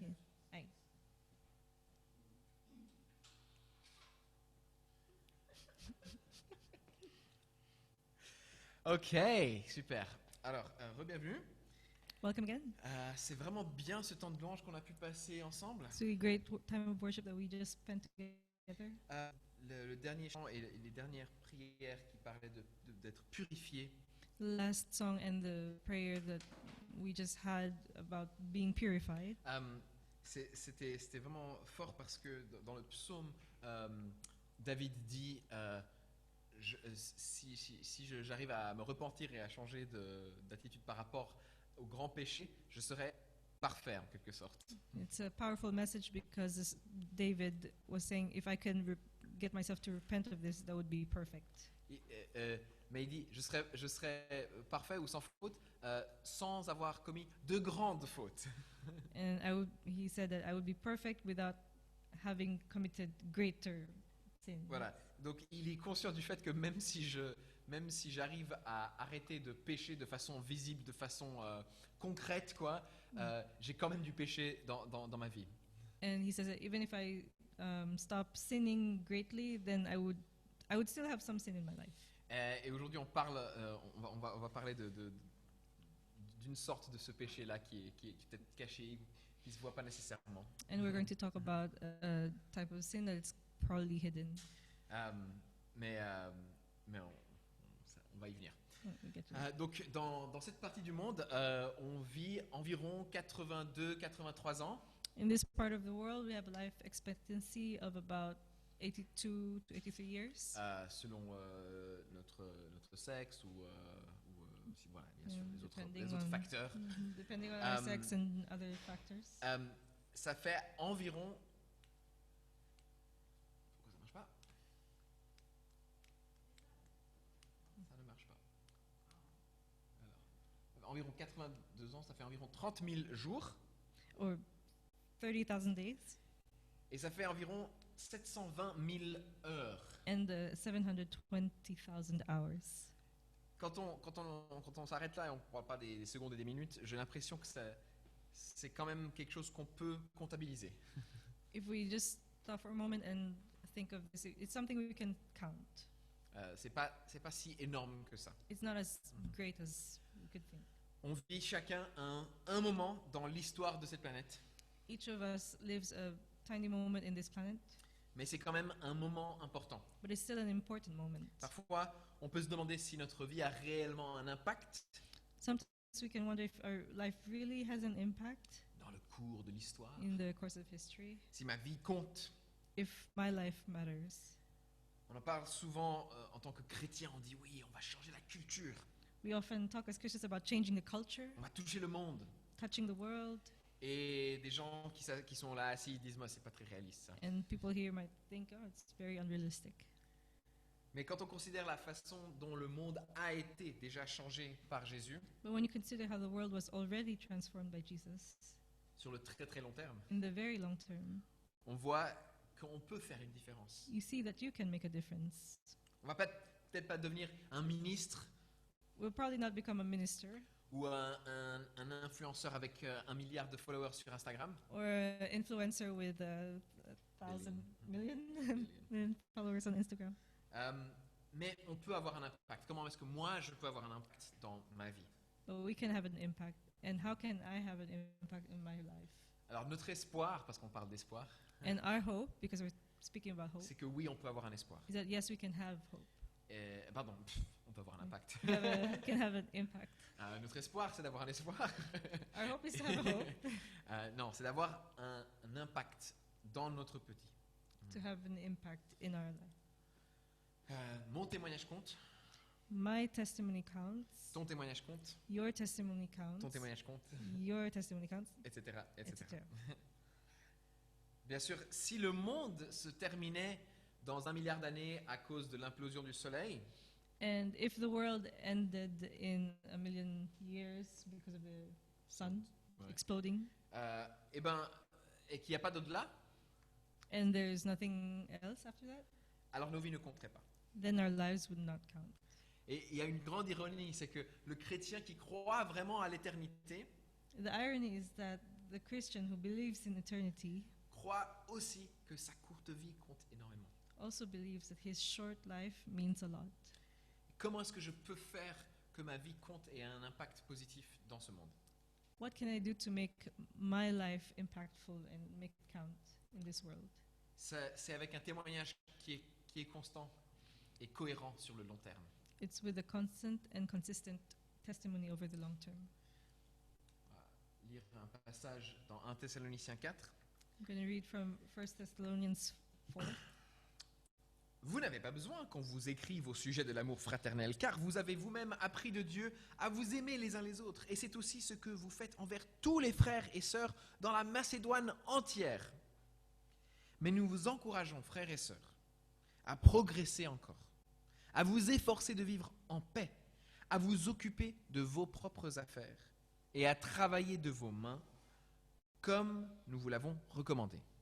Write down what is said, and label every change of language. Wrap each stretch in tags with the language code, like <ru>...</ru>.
<en>Yes. Aye.</en> <fr>Ok, super. Alors, re-bienvenue.</fr> <en>Welcome again.</en> <fr>C'est vraiment bien ce temps de louange qu'on a pu passer ensemble.</fr> <en>It's a great time of worship that we just spent together.</en> <fr>Le dernier chant et les dernières prières qui parlaient d'être purifiés.</fr> <en>The last song and the prayer that we just had about being purified.</en> <fr>C'était vraiment fort parce que dans le psaume, David dit si j'arrive à me repentir et à changer d'attitude par rapport au grand péché, je serai parfait en quelque sorte.</fr> <en>It's a powerful message because David was saying, if I can get myself to repent of this, that would be perfect.</en> <fr>Mais il dit je serai parfait ou sans faute sans avoir commis de grandes fautes.</fr> <en>And he said that I would be perfect without having committed greater sin.</en> <fr>Voilà. Donc il est conscient du fait que même si j'arrive à arrêter de pécher de façon visible, de façon concrète, j'ai quand même du péché dans ma vie.</fr> <en>And he says that even if I stop sinning greatly, then I would still have some sin in my life.</en> <fr>Et aujourd'hui on va parler d'une sorte de ce péché-là qui est peut-être caché, qui ne se voit pas nécessairement.</fr> <en>And we're going to talk about a type of sin that's probably hidden.</en> <fr>Mais on va y venir.</fr> <en>We'll get to that.</en> <fr>Donc dans cette partie du monde, on vit environ 82-83 ans.</fr> <en>In this part of the world, we have a life expectancy of about 82 to 83 years.</en> <fr>Selon notre sexe ou aussi, voilà, bien sûr, les</fr> <en>Depending</en> <fr>autres</fr> <en>on-</en> <fr>facteurs.</fr> <en>Depending on our sex and other factors.</en> <fr>Ça fait environ... Pourquoi ça marche pas? Ça ne marche pas. Alors, environ 82 ans, ça fait environ 30 000 jours.</fr> <en>Or 30,000 days.</en> <fr>Et ça fait environ 720 000 heures.</fr> <en>And 720,000 hours.</en> <fr>Quand on s'arrête là et on ne parle pas des secondes et des minutes, j'ai l'impression que c'est quand même quelque chose qu'on peut comptabiliser.</fr> <en>If we just stop for a moment and think of this, it's something we can count.</en> <fr>C'est pas si énorme que ça.</fr> <en>It's not as great as we could think.</en> <fr>On vit chacun un moment dans l'histoire de cette planète,</fr> <en>Each of us lives a tiny moment in this planet,</en> <fr>mais c'est quand même un moment important.</fr> <en>but it's still an important moment.</en> <fr>Parfois, on peut se demander si notre vie a réellement un impact</fr> <en>Sometimes we can wonder if our life really has an impact</en> <fr>dans le cours de l'histoire,</fr> <en>in the course of history,</en> <fr>si ma vie compte.</fr> <en>if my life matters.</en> <fr>On en parle souvent en tant que chrétien, on dit oui, on va changer la culture,</fr> <en>We often talk as Christians about changing the culture,</en> <fr>on va toucher le monde.</fr> <en>touching the world,</en> <fr>Et des gens qui sont là assis disent moi c'est pas très réaliste ça.</fr> <en>and people here might think, oh, it's very unrealistic.</en> <fr>Mais quand on considère la façon dont le monde a été déjà changé par Jésus,</fr> <en>But when you consider how the world was already transformed by Jesus,</en> <fr>sur le très très long terme,</fr> <en>in the very long term,</en> <fr>on voit qu'on peut faire une différence.</fr> <en>you see that you can make a difference.</en> <fr>On va peut-être pas devenir un ministre</fr> <en>We'll probably not become a minister</en> <fr>ou un influenceur avec 1 milliard de followers sur Instagram,</fr> <en>or an influencer with 1,000 million followers on Instagram.</en> <fr>mais on peut avoir un impact. Comment est-ce que moi je peux avoir un impact dans ma vie?</fr> <en>But we can have an impact. And how can I have an impact in my life?</en> <fr>Alors notre espoir, parce qu'on parle d'espoir,</fr> <en>And our hope, because we're speaking about hope,</en> <fr>c'est que oui, on peut avoir un espoir.</fr> <en>is that yes, we can have hope.</en> <fr>Pardon, on peut avoir un impact.</fr> <en>Can have an impact.</en> <fr>Notre espoir, c'est d'avoir un espoir.</fr> <en>Our hope is to have a hope,</en> <fr>Non, c'est d'avoir un impact dans notre petit.</fr> <en>to have an impact in our life.</en> <fr>Mon témoignage compte,</fr> <en>My testimony counts.</en> <fr>ton témoignage compte,</fr> <en>Your testimony counts.</en> <fr>ton témoignage compte,</fr> <en>Your testimony counts,</en> <fr>etc., etc.</fr> <en>etc.</en> <fr>Bien sûr, si le monde se terminait dans 1 milliard d'années à cause de l'implosion du Soleil,</fr> <en>And if the world ended in 1 million years because of the sun</en> <fr>Ouais.</fr> <en>exploding,</en> <fr>et qu'il n'y a pas d'au-delà,</fr> <en>and there's nothing else after that,</en> <fr>alors nos vies ne compteraient pas.</fr> <en>then our lives would not count.</en> <fr>Et il y a une grande ironie, c'est que le chrétien qui croit vraiment à l'éternité</fr> <en>The irony is that the Christian who believes in eternity</en> <fr>croit aussi que sa courte vie compte énormément.</fr> <en>also believes that his short life means a lot.</en> <fr>Comment est-ce que je peux faire que ma vie compte et ait un impact positif dans ce monde?</fr> <en>What can I do to make my life impactful and make it count in this world?</en> <fr>C'est avec un témoignage qui est constant et cohérent sur le long terme.</fr> <en>It's with a constant and consistent testimony over the long term.</en> <fr>On va lire un passage dans 1 Thessaloniciens 4.</fr> <en>I'm going to read from 1 Thessalonians 4.</en> <fr>Vous n'avez pas besoin qu'on vous écrive au sujet de l'amour fraternel, car vous avez vous-même appris de Dieu à vous aimer les uns les autres. Et c'est aussi ce que vous faites envers tous les frères et sœurs dans la Macédoine entière. Mais nous vous encourageons, frères et sœurs, à progresser encore, à vous efforcer de vivre en paix, à vous occuper de vos propres affaires et à travailler de vos mains comme nous vous l'avons recommandé.</fr>